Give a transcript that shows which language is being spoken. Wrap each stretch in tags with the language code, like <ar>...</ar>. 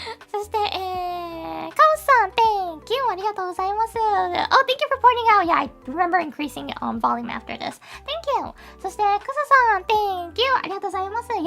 <ja>そして、カオスさん</ja> <en>Thank you</en> <ja>ありがとうございます。</ja> <en>Oh, thank you for pointing out. Yeah, I remember increasing volume after this. Thank you.</en> <ja>そして、クサさん</ja> <en>Thank you</en> <ja>ありがとうございます。</ja>